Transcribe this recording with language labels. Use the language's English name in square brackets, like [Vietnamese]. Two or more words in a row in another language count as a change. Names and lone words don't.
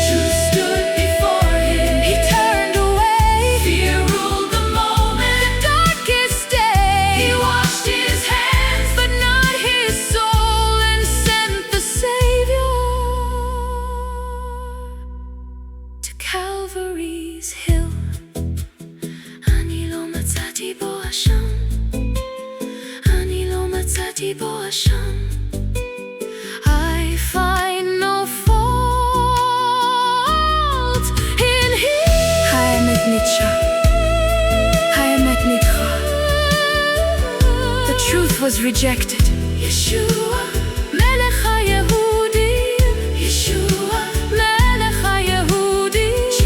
[English] Truth stood before him, he turned away. Fear ruled the moment, the darkest day. He washed his hands, but not his soul, and sent the Savior to Calvary's hill. [Hebrew] Ani lo matzati bo asham, ani lo matzati bo asham. [English] I find no fault in him. [Hebrew] niddchah, niddchah. [English] The truth was rejected. [Hebrew] Yeshua Melech haYehudim, Yeshua Melech haYehudim.